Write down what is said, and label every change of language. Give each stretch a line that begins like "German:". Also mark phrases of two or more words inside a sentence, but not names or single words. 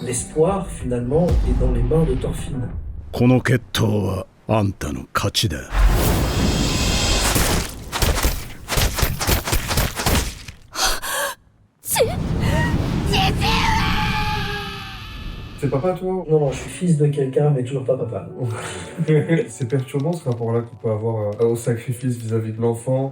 French: l'espoir, finalement, est dans les mains de Thorfinn.
Japanese: この決闘はあんたの勝ちだ。
French: C'est papa, toi? Non, je suis fils de quelqu'un, mais toujours pas papa. C'est perturbant ce rapport-là qu'on peut avoir au sacrifice vis-à-vis de l'enfant.